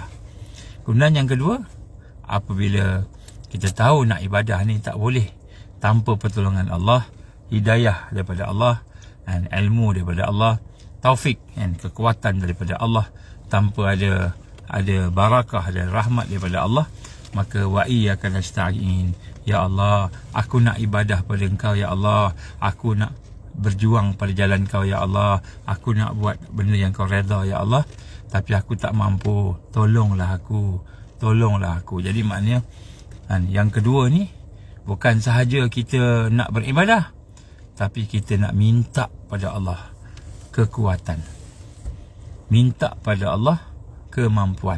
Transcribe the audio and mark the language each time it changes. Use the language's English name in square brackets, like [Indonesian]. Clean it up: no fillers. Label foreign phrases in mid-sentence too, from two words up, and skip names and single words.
[Malay] Kemudian yang kedua, apabila kita tahu nak ibadah ni tak boleh tanpa pertolongan Allah, hidayah daripada Allah, ilmu daripada Allah, taufik, kekuatan daripada Allah, tanpa ada barakah dan rahmat daripada Allah, maka [Arabic] وإياك نستعين, [Malay] ya Allah, aku nak ibadah pada engkau ya Allah, aku nak berjuang pada jalan kau ya Allah, aku nak buat benda yang kau redha ya Allah, tapi aku tak mampu, tolonglah aku. Jadi maknanya yang kedua ni bukan sahaja kita nak beribadah, tapi kita nak minta pada Allah kekuatan, minta pada Allah kemampuan.